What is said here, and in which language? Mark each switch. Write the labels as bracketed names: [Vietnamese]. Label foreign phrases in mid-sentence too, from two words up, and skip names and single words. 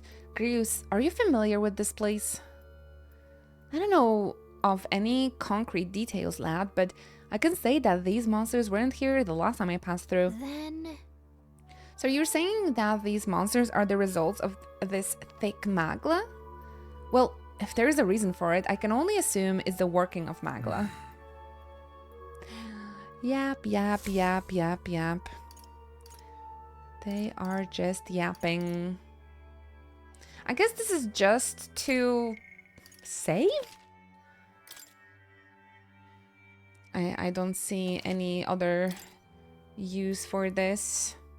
[English] Grius, are you familiar with this place? I don't know of any concrete details, lad, but I can say that these monsters weren't here the last time I passed through. Then... So you're saying that these monsters are the results of this thick magla? Well, if there is a reason for it, I can only assume it's the working of magla. Yap, yap, yap, yap, yap. They are just yapping. I guess this is just to save? I don't see any other use for this.